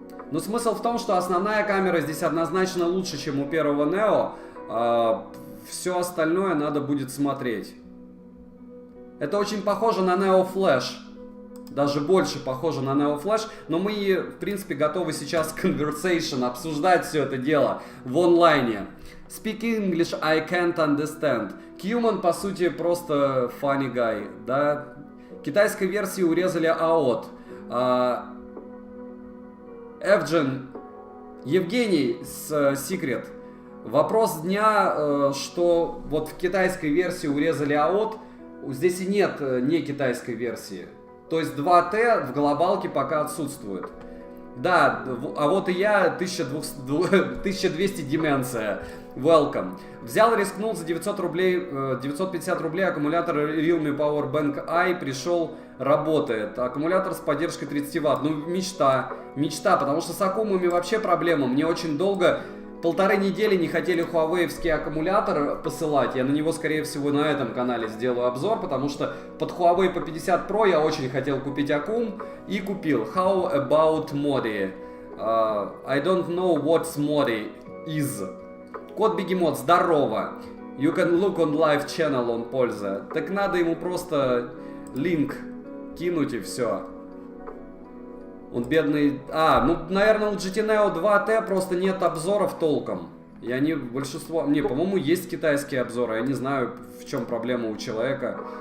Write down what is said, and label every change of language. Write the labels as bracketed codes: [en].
[ru] Но смысл в том, что основная камера здесь однозначно лучше, чем у первого Neo. Все остальное надо будет смотреть. Это очень похоже на Neo Flash. Даже больше похоже на Neo Flash. Но мы, в принципе, готовы сейчас conversation, обсуждать все это дело в онлайне. [en] Speak English, I can't understand. [ru] Cuman, по сути, просто [en] funny guy. [ru] Да? Китайской версии урезали AOT. Evgen, Евгений с Secret. Вопрос дня, что вот в китайской версии урезали AOT. Здесь и нет не китайской версии. То есть 2Т в глобалке пока отсутствует. Да, а вот и я, 1200 деменция. [en] Welcome. [ru] Взял, рискнул за 900 рублей, 950 рублей аккумулятор Realme Powerbank i, пришел, работает. Аккумулятор с поддержкой 30 Вт. Ну, мечта, потому что с аккумами вообще проблема. Мне очень долго, 1,5 недели не хотели Huawei-овский аккумулятор посылать. Я на него, скорее всего, на этом канале сделаю обзор, потому что под Huawei по 50 Pro я очень хотел купить аккум и купил. [en] How about Modi? I don't know what's Modi is. [ru] Кот Бегемот, здорово. [en] You can look on live channel on [ru] польза. Так надо ему просто линк кинуть и все. Он бедный... ну, наверное, у GT Neo 2T просто нет обзоров толком. И они большинство... Не, по-моему, есть китайские обзоры. Я не знаю, в чем проблема у человека.